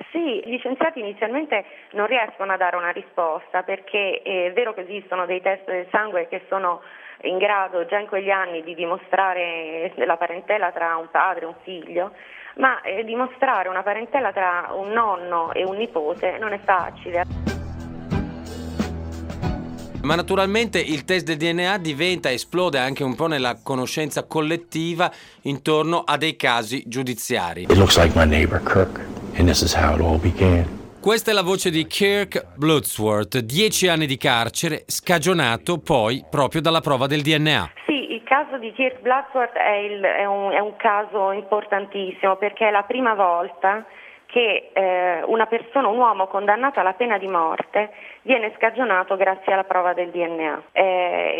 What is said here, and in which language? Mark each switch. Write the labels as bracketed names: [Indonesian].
[Italian] Sì, gli scienziati inizialmente non riescono a dare una risposta, perché è vero che esistono dei test del sangue che sono in grado già in quegli anni di dimostrare la parentela tra un padre e un figlio, ma dimostrare una parentela tra un nonno e un nipote non è facile. Ma naturalmente il test del DNA diventa, esplode anche un po' nella conoscenza collettiva intorno a dei casi giudiziari. [English] It looks like my neighbor Kirk, and this is how it all began. [Italian] Questa è la voce di Kirk Bloodsworth, 10 anni di carcere, scagionato poi proprio dalla prova del DNA. Sì, il caso di Kirk Bloodsworth è un caso importantissimo, perché è la prima volta che una persona, un uomo condannato alla pena di morte, viene scagionato grazie alla prova del DNA.